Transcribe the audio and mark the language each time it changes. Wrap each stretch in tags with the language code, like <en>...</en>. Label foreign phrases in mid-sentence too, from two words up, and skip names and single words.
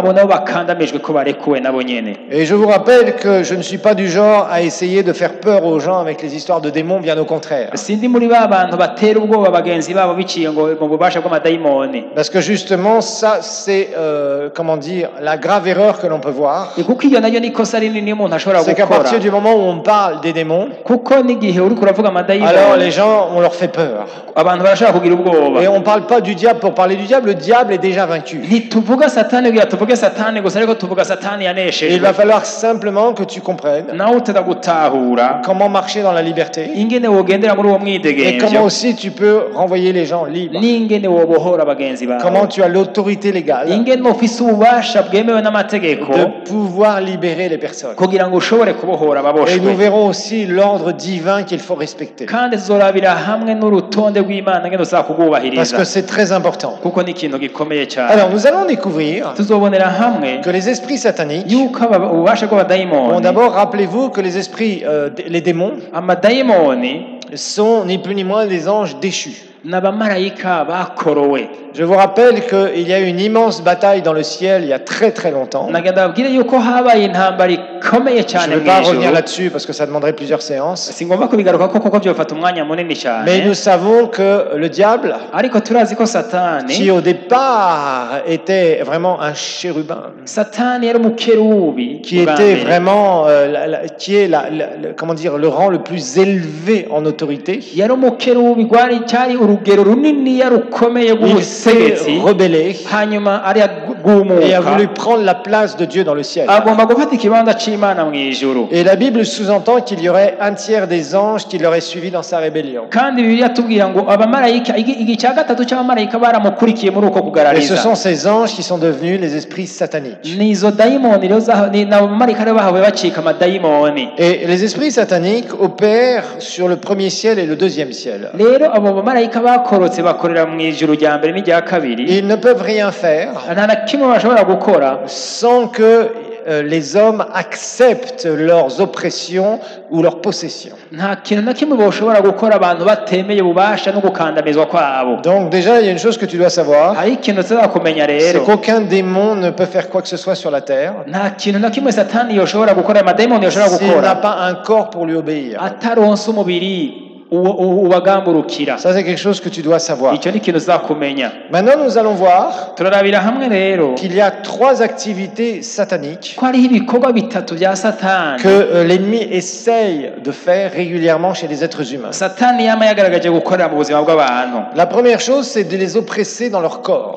<rn>abo nabo bakandamijwe ko barekuwe nabo nyene.</rn> <fr>Et je vous rappelle que je ne suis pas du genre à essayer de faire peur aux gens avec les histoires de démons, bien au contraire.</fr> <rn>sindi muri ba bantu batera ubwoba bagenzi babo biciye ngo mu bubasha bw'amadayimoni.</rn> <fr>Parce que justement, ça, c'est, comment dire, la grave erreur que l'on peut voir.</fr> <rn>kuko iyo nayo ni ikosa rinini umuntu ashobora</rn> <fr>C'est qu'à</fr> <rn>gukora</rn> <fr>partir du moment où on parle des démons,</fr> <rn>kuko n'igihe uri kuravuga</rn> <fr>alors</fr> <rn>amadayimoni</rn> <fr>les gens, on leur fait peur.</fr> <rn>abantu barashaka kugira ubwoba.</rn> <fr>Et on ne parle pas du diable pour parler du diable, le diable est déjà vaincu.</fr> <rn>ntituvuga satani kugira tuvuge satani gusa ariko tuvuga satani</rn> <fr>Et il</fr> <rn>yaneshejwe.</rn> <fr>va falloir simplement que tu comprennes</fr> <rn>nawe uteza gutahura</rn> <fr>comment marcher dans la liberté</fr> <rn>ingene wogendera muri uwo</rn> <fr>et comment</fr> <rn>mwidegemvyo</rn> <fr>aussi tu peux renvoyer les gens libres.</fr> <rn>n'ingene wobohora bagenzi</rn> <fr>Comment</fr> <rn>bawe</rn> <fr>tu as l'autorité légale</fr> <rn>ingene ufise ububasha bwemewe n'amategeko</rn> <fr>de pouvoir libérer les personnes.</fr> <rn>kugira ngo ushobore kubohora</rn> <fr>Et nous</fr> <rn>ababoshwe.</rn> <fr>verrons aussi l'ordre divin qu'il faut respecter.</fr> <rn>kandi tuzorabira hamwe n'urutonde rw'imana ngene uzaba</rn> <fr>Parce</fr> <rn>kugubahiriza</rn> <fr>que c'est très important.</fr> <rn>kuko ni ikintu gikomeye cyane.</rn> <fr>Alors nous allons découvrir</fr> <rn>tuzobonera hamwe</rn> <fr>que les esprits sataniques,</fr> <rn>yuko ububasha</rn> <fr>bon</fr> <rn>bw'abadayimoni</rn> <fr>d'abord rappelez-vous que les esprits, les démons,</fr> <rn>amadayimoni</rn> <fr>sont ni plus ni moins des anges déchus.</fr> <rn>n'abamarayika bakorowe.</rn> <fr>Je vous rappelle qu'il y a eu une immense bataille dans le ciel il y a très très longtemps.</fr> <rn>nagenda babwire yuko habaye intambara ikomeye</rn> <fr>Je</fr> <rn>cyane</rn> <fr>ne vais</fr> <rn>mu</rn> <fr>pas revenir</fr> <rn>ijuru.</rn> <fr>là-dessus parce que ça demanderait plusieurs séances.</fr> <rn>singomba kubigaruka kuko byofata umwanya munini</rn> <fr>Mais nous</fr> <rn>cyane.</rn> <fr>savons que le diable,</fr> <rn>ariko turazi ko</rn> <fr>qui</fr> <rn>satani</rn> <fr>au départ était vraiment un chérubin,</fr> <rn>satani yari umukerubi</rn> <fr>qui</fr> <rn>bwa</rn> <fr>était</fr> <rn>mbere.</rn> <fr>vraiment, qui est comment dire, le rang le plus élevé en autorité,</fr> <rn>yari umukerubi cyari urugero runini rukomeye</rn> <fr>il s'est</fr> <rn>rw'ubutegetsi.</rn> <fr>rebellé</fr> <rn>hanyuma ari</rn> <fr>et a</fr> <rn>agumuka</rn> <fr>voulu prendre la place de Dieu dans le ciel.</fr> <rn>agomba gufata ikibanza c'imana mu ijuru.</rn> <fr>Et la Bible sous-entend qu'il y aurait un tiers des anges qui l'auraient suivi dans sa rébellion.</fr> <rn>kandi bibiliya tubwira ngo abamarayika igice gatatu cy'abamarayika baramukurikiye muri uko</rn> <fr>Et ce</fr> <rn>kugarariza.</rn> <fr>sont ces anges qui sont devenus les esprits sataniques.</fr> <rn>nizo dayimoni rero n'abamarayika rero bahawe bacika amadayimoni.</rn> <fr>Et les esprits sataniques opèrent sur le premier ciel et le deuxième ciel.</fr> <rn>rero abo bamarayika bakorotse bakorera mu ijuru rya mbere n'irya kabiri.</rn> <fr>Ils ne peuvent rien faire</fr> <rn>nta na kimwe bashobora gukora</rn> <fr>sans que les hommes acceptent leurs oppressions ou leurs possessions.</fr> <rn>nta kintu na kimwe bashobora gukora abantu batemeye ububasha no gukandamizwa kwabo.</rn> <fr>Donc déjà, il y a une chose que tu dois savoir,</fr> <rn>hari ikintu tuzakumenya</rn> <fr>c'est</fr> <rn>rero</rn> <fr>qu'aucun démon ne peut faire quoi que ce soit sur la terre</fr> <rn>nta kintu na kimwe satani yoshobora gukora amadayimoni yoshobora</rn> <fr>s'il n'a</fr> <rn>gukora</rn> <fr>pas un corps pour lui obéir.</fr> <rn>ataronse umubiri ubagamburukira.</rn> <fr>Ça, c'est quelque chose que tu dois savoir.</fr> <rn>icyo ni ikintu uzakumenya.</rn> <fr>Maintenant, nous allons voir</fr> <rn>turarabira hamwe rero</rn> <fr>qu'il y a 3 activités sataniques</fr> <rn>ko hariho ibikorwa bitatu bya satani</rn> <fr>que l'ennemi essaye de faire régulièrement chez les êtres humains.</fr> <rn>satani yama yagaragaje gukorera mu buzima bw'abantu.</rn> <fr>La première chose, c'est de les oppresser dans leur corps.</fr>